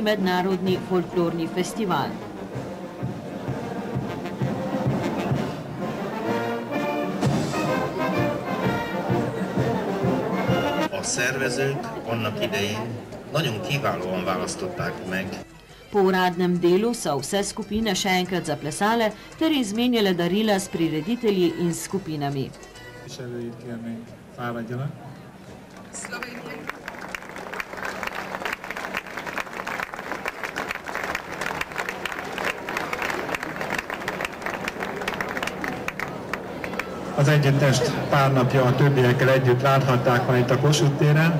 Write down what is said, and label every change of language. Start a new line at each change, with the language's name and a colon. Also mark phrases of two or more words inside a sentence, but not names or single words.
Slovenian: mednarodni folklorni festival.
Hungarian: A szervezők annak idején nagyon kiválóan választották meg.
Slovenian: Po uradnem delu so vse skupine še enkrat zaplesale ter izmenjale darila s prireditelji in skupinami.
Hungarian: Az együttest pár napja a többiekkel együtt láthatták majd itt a Kossuth téren.